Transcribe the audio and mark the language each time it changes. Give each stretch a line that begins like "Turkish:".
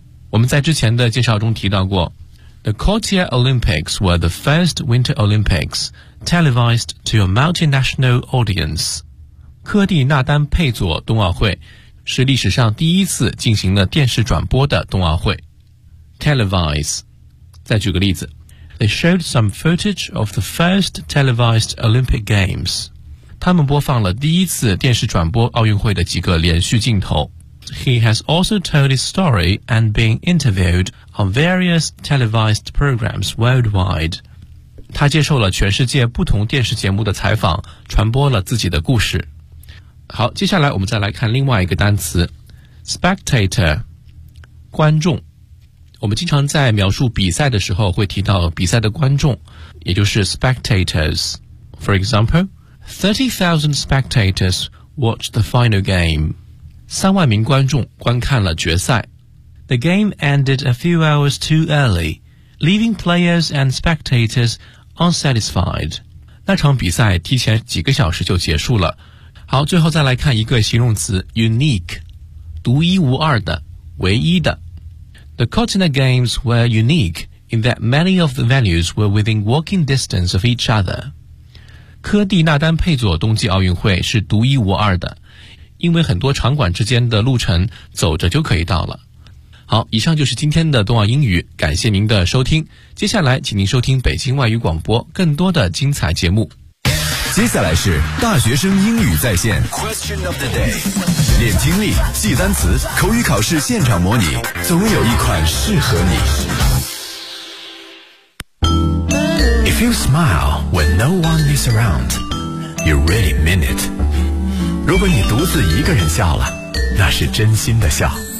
Chinese: 我们在之前的介绍中提到过，
English: The Cotia Olympics were the first Winter Olympics televised to a multinational audience。
Chinese: 科蒂纳丹佩佐冬奥会是历史上第一次进行了电视转播的冬奥会。
English: Televised。
Chinese: 再举个例子，
English: They showed some footage of the first televised Olympic Games。
Chinese: 他们播放了第一次电视转播奥运会的几个连续镜头。
English: He has also told his story and been interviewed on various televised programs worldwide.
Chinese: 他接受了全世界不同电视节目的采访，传播了自己的故事。好，接下来我们再来看另外一个单词 ,spectator, 观众。我们经常在描述比赛的时候会提到比赛的观众，也就是 spectators。
English: For example,30,000 spectators watched the final game.
Chinese: 三万名观众观看了决赛。
English: The game ended a few hours too early, leaving players and spectators unsatisfied.
Chinese: 那场比赛提前几个小时就结束了。好，最后再来看一个形容词 unique, 独一无二的，唯一的。
English: The Cortina Games were unique in that many of the venues were within walking distance of each other.
Chinese: 科蒂纳丹佩佐冬季奥运会是独一无二的，因为很多场馆之间的路程走着就可以到了。好，以上就是今天的冬奥英语，感谢您的收听。接下来请您收听北京外语广播更多的精彩节目。接下来是大学生英语在线
English: Question of the day，
Chinese: 练听力，记单词，口语考试现场模拟，总有一款适合你。
English: If you smile when no one is around, you really mean it.
Chinese: 如果你独自一个人笑了，那是真心的笑。